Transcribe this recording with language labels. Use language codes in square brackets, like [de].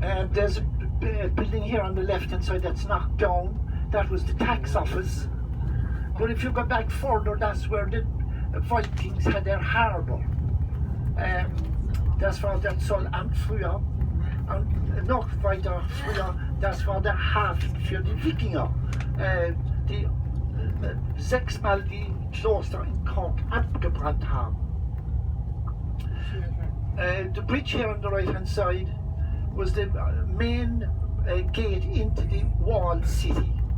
[en] There's a building here on the left hand side that's knocked down. That was the tax office. But if you go back further, that's where the Vikings had their harbour. [de] Das war der Zollamt früher. Und noch weiter früher, das war der Hafen für die Wikinger, die 6-mal die Kloster in Cork abgebrannt haben. [en] The bridge here on the right hand side was the main gate into the walled city.